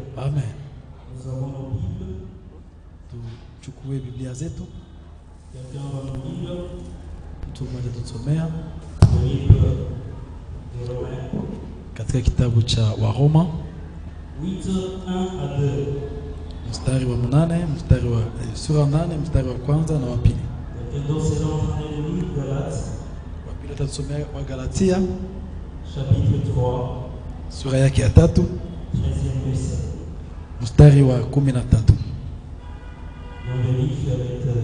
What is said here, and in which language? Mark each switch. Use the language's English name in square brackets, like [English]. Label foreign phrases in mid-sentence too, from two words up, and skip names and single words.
[French] Amen. Nous avons nos Bibles. [Swahili] Tuchukue Biblia zetu. [French] Quelqu'un va nous lire [Swahili] Mtu mmoja tutasomea [French] le livre des Romains. [Swahili] katika kitabu cha Waroma 8:1-2. mstari wa 8, mstari wa sura 8, mstari wa kwanza na wa pili. [French] Quelqu'un d'autre sera en train de lire Galates, [Swahili] Wa pili tutasomea wa Galatia [French] chapitre 3, [Swahili] sura yake ya 3, [French] 13e verset. [Swahili] mstari wa 13. [French] On vérifie avec